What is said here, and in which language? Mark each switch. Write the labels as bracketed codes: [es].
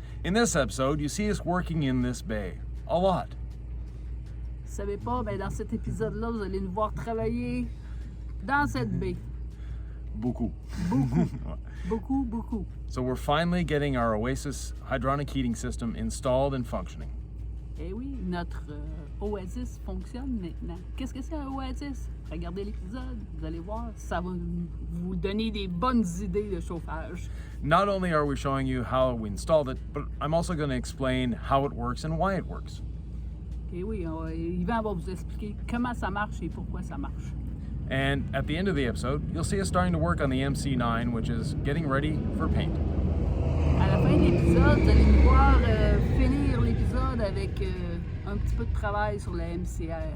[en] In this episode, you see us working in this bay a lot. [fr] Vous savez pas, ben dans cet épisode-là, vous allez nous voir travailler dans cette baie. Beaucoup. Beaucoup. [en] So we're finally getting our Oasis Hydronic heating system installed and functioning. [fr] Eh oui, notre Oasis fonctionne maintenant. Qu'est-ce que c'est un Oasis? Regardez l'épisode, vous allez voir, ça va vous donner des bonnes idées de chauffage. [en] Not only are we showing you how we installed it, but I'm also going to explain how it works and why it works. [fr] Eh oui, Yvan va vous expliquer comment ça marche et pourquoi ça marche. [en] And at the end of the episode, you'll see us starting to work on the MC9, which is getting ready for paint. [fr] À la fin de l'épisode, vous allez nous voir finir l'épisode avec un petit peu de travail sur la MC9.